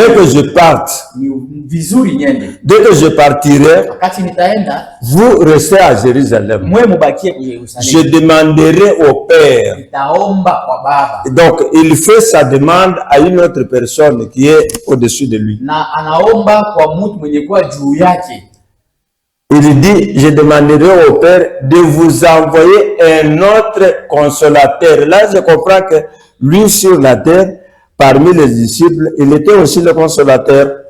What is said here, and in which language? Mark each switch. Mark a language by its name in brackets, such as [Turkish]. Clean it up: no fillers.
[French] Mais que je parte, [Swahili] ni vizuri nyende. [French] Dès que je partirai, [Swahili] wakati nitaenda, [French] vous restez à Jérusalem. [Swahili] Mwe mubakie kwa Yerusalemu. [French] Je demanderai au Père. [Swahili] Nitaomba kwa Baba. [French] Donc il fait sa demande à une autre personne qui est au-dessus de lui. [Swahili] Na anaomba kwa mtu mwenye kuwa juu yake. [French] Il dit, je demanderai au Père de vous envoyer un autre consolateur. Là, je comprends que lui sur la terre, parmi les disciples, il était aussi le consolateur.